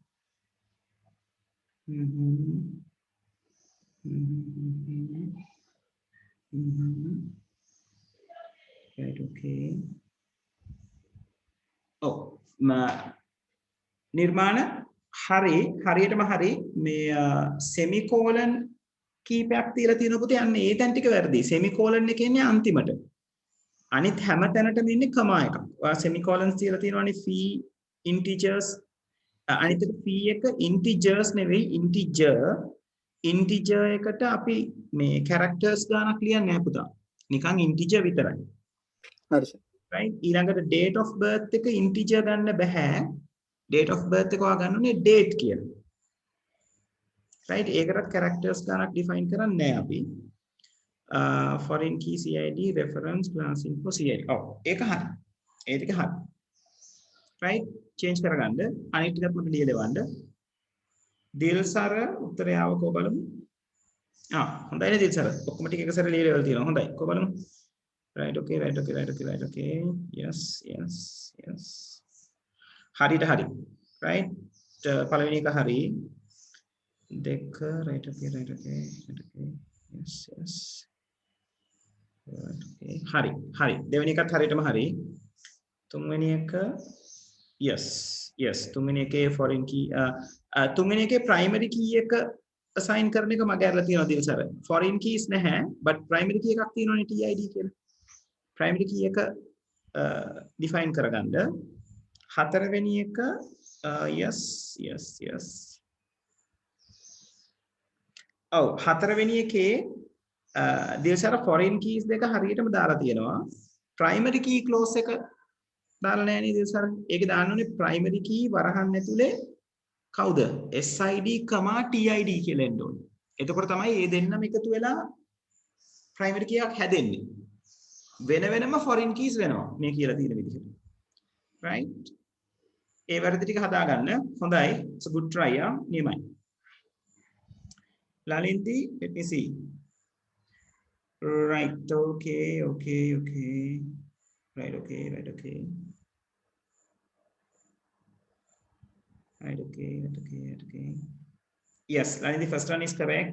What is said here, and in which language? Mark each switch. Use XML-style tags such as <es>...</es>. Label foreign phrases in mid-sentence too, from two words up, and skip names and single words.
<en>right okay oh</en> <si>නිර්මාණ හරි හරියටම හරි මේ semicolon කීපයක් තියලා තියෙන පුතේ යන්නේ ඒ තැන් ටික වැරදි semicolon එක ඉන්නේ අන්තිමට අනිත් හැම තැනටම ඉන්නේ කමා එකක්. ඔයා semicolons තියලා තියෙනවානේ</si> <en>fee integers</en> <si>අනිත් එක fee එක integers නෙවෙයි integer එකට අපි මේ characters ගානක් ලියන්නේ නැහැ පුතා. නිකන් integer විතරයි. හරි සර්. right ඊළඟට</si> <en>date of birth</en> <si>එක integer ගන්න බෑ.</si> <en>date of birth</en> <si>එක ඔයා ගන්න ඕනේ date කියලා. right ඒකටත් characters ගානක් define කරන්නේ නැහැ අපි.</si> <en>foreign key CID reference class info CID.</en> <si>ඔව් ඒක හරි. ඒ ටික හරි.</si> <en>right change</en> <si>කරගන්න අනිත් ටිකත් මම ලියලා දෙවන්න. දිල්සර උත්තරය ආවකෝ බලමු. හොඳයි නේද සර් ඔක්කොම ටික එක සැරේ ලියලා තියෙනවා හොඳයි කො බලමු</si> <en>right okay right okay right okay right okay yes yes yes</en> <si>හරියට හරි right පළවෙනි එක හරි දෙක</si> <en>right okay right okay right okay yes yes right okay</en> <si>හරි දෙවෙනි එකත් හරියටම හරි තුන්වෙනි එක</si> <en>yes yes</en> <si>තුන්වෙනි එකේ</si> <en>foreign key</en> <si>තුන්වෙනි එකේ</si> <en>primary key</en> <si>එක assign කරන එක මගේ අරලා තියෙනවා දිල් සර්</si> <en>foreign keys</en> <si>නැහැ</si> <en>but primary key</en> <si>එකක් තියෙනවනේ TID කියලා</si> <en>primary key</en> <si>එක define කරගන්න හතරවෙනි එක</si> <en>yes yes yes</en> <si>ඔව් හතරවෙනි එකේ දිල් සර්</si> <en>foreign keys</en> <si>දෙක හරියටම දාලා තියෙනවා</si> <en>primary key close</en> <si>එක දාලා නැහැ නේද සර් ඒක දාන්න ඕනේ</si> <en>primary key</en> <si>වරහන් ඇතුලේ කවුද SID, TID කියලා එන්න ඕනේ. එතකොට තමයි මේ දෙන්නම එකතු වෙලා</si> <en>primary key</en> <si>එකක් හැදෙන්නේ. වෙන වෙනම</si> <en>foreign keys</en> <si>වෙනවා මේ කියලා තියෙන විදිහට. right? ඒ වැරදි ටික හදාගන්න. හොඳයි.</si> <en>it's a good try</en> <si>නියමයි.</si> <en>Lalindi, let me see. right okay. right okay. Right, okay, yes Lalindi, first one is correct.</en>